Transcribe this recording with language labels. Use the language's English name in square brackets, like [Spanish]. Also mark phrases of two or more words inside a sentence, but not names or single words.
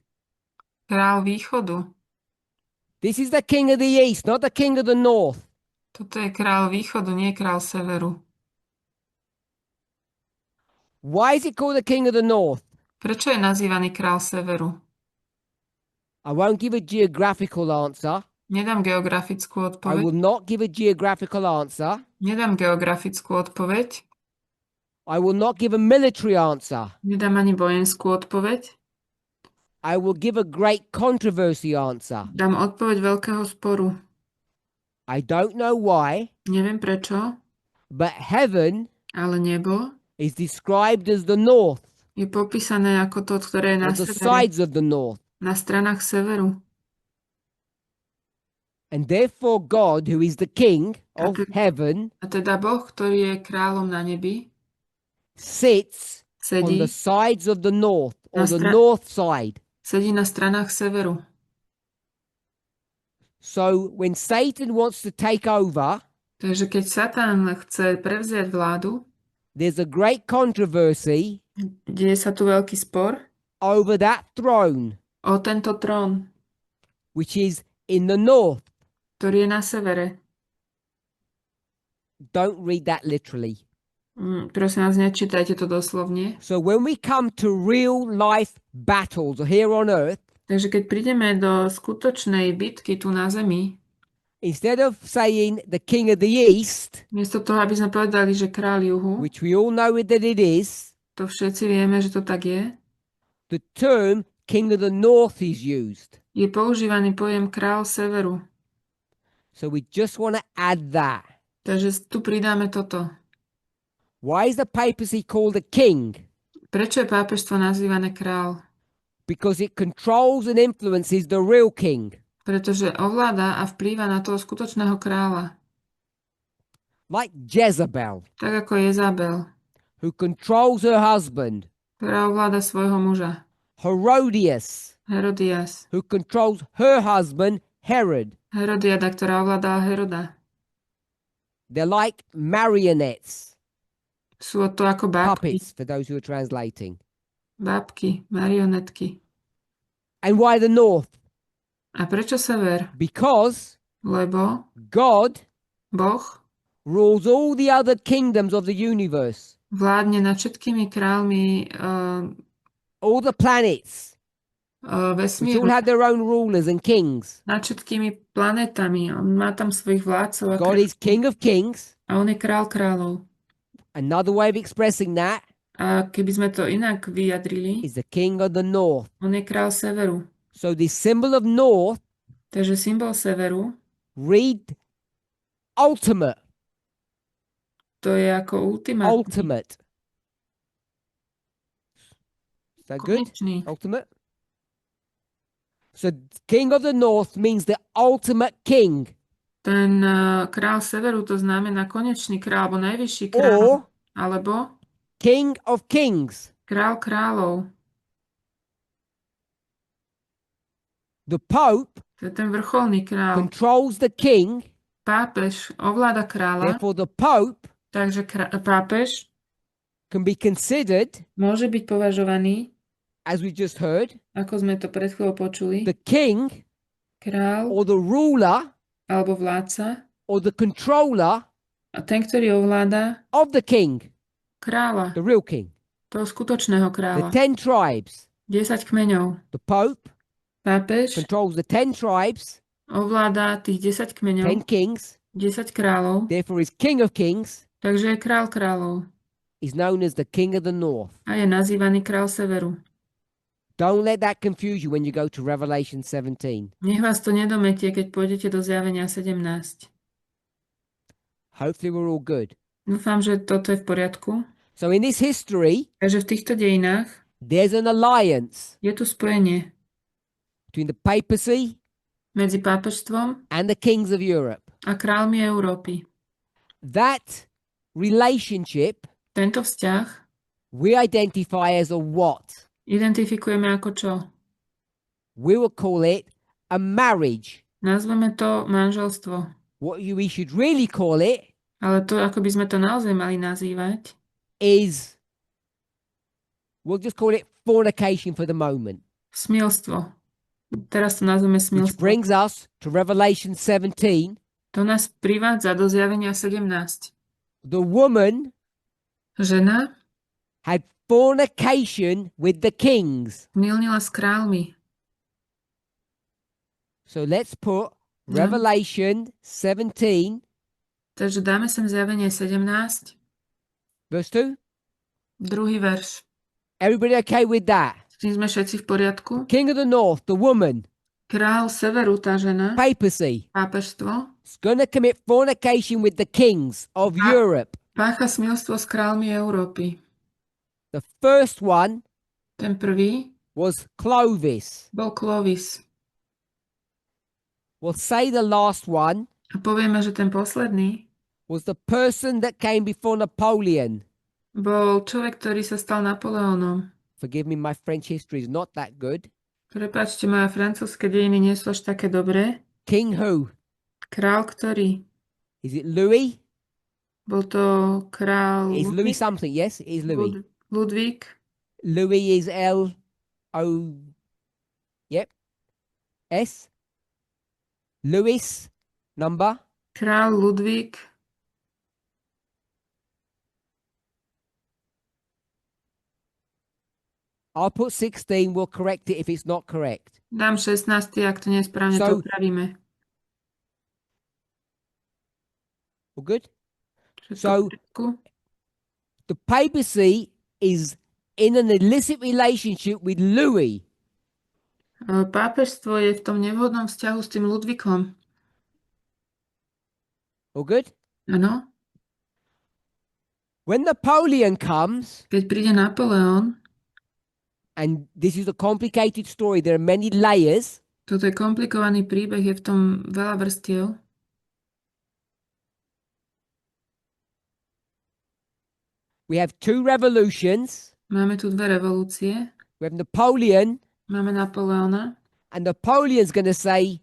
[Slovak] Král východu. [English] This is the king of the east, not the king of the north. [Slovak] Toto je král východu, nie král severu. [English] Why is it called the king of the north? [Slovak] Prečo je nazývaný král severu? [English] I won't give a geographical answer. [Slovak] Nedám geografickú [English] I [Slovak] odpoveď. [English] will not give a geographical answer. [Slovak] Nedám geografickú odpoveď. [English] I will not give a military answer. [Slovak] Nedám ani vojenskú odpoveď. [English] I will give a great controversy answer. [Slovak] Dám odpoveď veľkého sporu. [English] I don't know why, [Slovak] Neviem prečo, [English] but heaven [Slovak] ale nebo [English] is described as the north, [Slovak] je popísané ako to, ktoré je na [English] or the [Slovak] severe, [English] sides of the north. [Slovak] na stranách severu. [English] And therefore God, who is the king of heaven, [Slovak] A teda Boh, ktorý je kráľom na nebi, [English] sits on [Slovak] sedí, [English] the sides of the north, or the [Slovak] Na [English] north side. [Slovak] sedí na stranách severu. [English] So when Satan wants to take over, [Slovak] Takže keď Satan chce prevziať vládu, [English] there's a great controversy [Slovak] deje sa tu veľký spor [English] over that throne, [Slovak] o tento trón, [English] which is in the north. [Slovak] ktorý je na severe. [English] Don't read that literally. [Slovak] Prosím vás, nečítajte to doslovne. [English] So when we come to real life battles here on earth, [Slovak] Takže keď prídeme do skutočnej bitky tu na zemi, [English] instead of saying the king of the east, [Slovak] miesto toho, aby sme povedali, že kráľ juhu, [English] which we all know that it is, [Slovak] to všetci vieme, že to tak je, [English] the term king of the north is used. [Slovak] je používaný pojem kráľ severu. [English] So we just want to add that. [Slovak] Takže tu pridáme toto. [English] Why is the papacy called a king? [Slovak] Prečo je pápežstvo nazývané kráľ? [English] Because it controls and influences the real king. [Slovak] Pretože ovláda a vplýva na toho skutočného kráľa. [English] Like Jezebel, [Slovak] Tak ako Jezabel, [English] who controls her husband. [Slovak] ktorá ovláda svojho muža. [English] Herodias, [Slovak] Herodias. [English] who controls her husband, Herod. [Slovak] Herodiada, ktorá ovládala Heroda. [English] They're like marionettes, [Slovak] Sú to ako bábky. [English] puppets, for those who are translating. [Slovak] Bábky, marionetky. [English] And why the north? [Slovak] A prečo sever? [English] Because [Slovak] Lebo [English] God [Slovak] Boh [English] rules all the other kingdoms of the universe, [Slovak] vládne nad všetkými kráľmi [English] all the planets, which [Slovak] vesmíru, [English] all have their own rulers and kings. [Slovak] nad všetkými planetami. On má tam svojich vládcov a, [English] God is King of Kings. [Slovak] a on je král kráľov. [English] Another way of expressing that [Slovak] A keby sme to inak vyjadrili, [English] is the King of the North. [Slovak] on je král severu. [English] So this symbol of North, [Slovak] Takže symbol severu, [English] read ultimate, [Slovak] to je ako ultimátny, [English] ultimate. Is that good? [Slovak] konečný. [English] Ultimate. So King of the North means the ultimate king, [Slovak] Ten král severu to znamená konečný král, alebo najvyšší král, [English] or [Slovak] alebo [English] King of Kings. [Slovak] král kráľov. [English] The Pope [Slovak] To je ten vrcholný král. [English] controls the king, [Slovak] Pápež ovláda kráľa, [English] therefore the Pope [Slovak] takže pápež [English] can be considered, [Slovak] môže byť považovaný, [English] as we just heard, [Slovak] ako sme to pred chvíľou počuli, [English] the king [Slovak] král [English] or the ruler [Slovak] alebo vládca [English] or the controller [Slovak] a ten, ktorý ovláda [English] of the king, [Slovak] kráľa, [English] the real king. [Slovak] toho skutočného [English] The [Slovak] kráľa. [English] 10 tribes. [Slovak] 10 kmeňov. [English] The Pope [Slovak] Pápež [English] controls the 10 tribes, [Slovak] ovláda tých 10 kmeňov, [English] 10 kings, [Slovak] 10 kráľov, [English] therefore is King of Kings, [Slovak] takže je král kráľov [English] is known as the King of the North. [Slovak] a je nazývaný král severu. [English] Don't let that confuse you when you go to Revelation 17. [Slovak] Nech vás to nedometie, keď pôjdete do zjavenia 17. [English] Hopefully we're all good. [Slovak] Dúfam, že toto je v poriadku. [English] So in this history, [Slovak] Takže v týchto dejinách [English] there's an alliance [Slovak] je tu spojenie [English] between the papacy [Slovak] medzi pápežstvom [English] and the kings of Europe. [Slovak] a kráľmi Európy. [English] That relationship [Slovak] Tento vzťah [English] we identify as a what? [Slovak] identifikujeme ako čo? [English] We will call it a marriage. [Slovak] Nazveme to manželstvo. [English] What we should really call it [Slovak] Ale to, ako by sme to naozaj mali nazývať, [English] is, we'll just call it fornication for the moment. [Slovak] Smilstvo. Teraz to nazveme [English] which [Slovak] smilstvo. [English] brings us to Revelation 17. [Slovak] To nás privádza do zjavenia 17. [English] The woman [Slovak] Žena [English] had fornication with the kings. [Slovak] milnila s kráľmi. [English] So let's put [Slovak] No. [English] Revelation 17, [Slovak] Takže dáme sem zjavenie 17, [English] verse 2. [Slovak] druhý verš. [English] Everybody okay with that? [Slovak] S tým sme všetci v poriadku. [English] King of the north, the woman, [Slovak] Kráľ severu, tá žena, [English] papacy, [Slovak] pápežstvo, [English] is going to commit fornication with the kings of Europe. [Slovak] pácha smilstvo s kráľmi Európy. [English] The first one [Slovak] Ten prvý [English] was Clovis. [Slovak] bol Clovis. [English] We'll say the last one [Slovak] A povieme, že ten posledný [English] was the person that came before Napoleon. [Slovak] bol človek, ktorý sa stal Napoleónom. [English] Forgive me, my French history is not that good. [Slovak] Prepáčte, moje francúzske dejiny nie sú až také dobré. [English] King who? [Slovak] Král, ktorý? [English] Is it Louis? [Slovak] Bol to král [English] Is Louis something? Yes, it is Louis. [Slovak] Ludvík. [English] Louis is L-O... Yep. S. Louis, number. [Slovak] Král Ludvík. [English] I'll put 16, we'll correct it if it's not correct. [Slovak] Dám 16, ak to nie je správne, to [English] So- [Slovak] upravíme. [English] All good? [Slovak] Všetko v [English] So- [Slovak] poriadku? [English] The papacy is in an illicit relationship with Louis. [Slovak] Pápežstvo je v tom nevhodnom vzťahu s tým Ludvíkom. [English] All good? [Slovak] Áno? [English] When Napoleon comes, [Slovak] Keď príde Napoleon, [English] and this is a complicated story, there are many layers. [Slovak] toto je komplikovaný príbeh, je v tom veľa vrstiev. [English] We have two revolutions. [Slovak] Máme tu dve revolúcie. [English] We have Napoleon, [Slovak] Máme Napoleona. [English] and Napoleon's going to say,